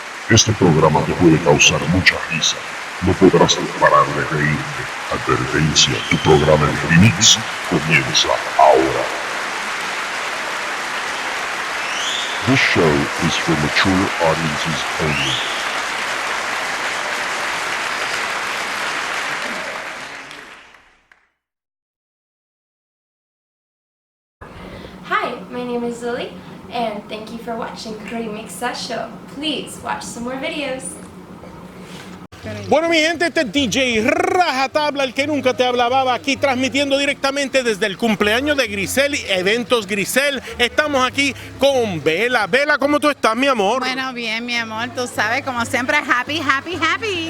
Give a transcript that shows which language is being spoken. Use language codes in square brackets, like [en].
[es] Este programa te puede causar mucha risa. No podrás parar de reírte. Advertencia, tu programa de REMIX comienza ahora. [en] This show is for mature audiences only. Hi, my name is Lilli, and thank you for watching REMIX Show. Please watch some more videos. [es] Bueno, mi gente, este es DJ RajaTabla, el que nunca te hablaba, aquí transmitiendo directamente desde el cumpleaños de Grisel, Eventos Grisel. Estamos aquí con Bella. Bella, ¿cómo tú estás, mi amor? Bueno, bien, mi amor, tú sabes, como siempre, [en] happy, happy, happy.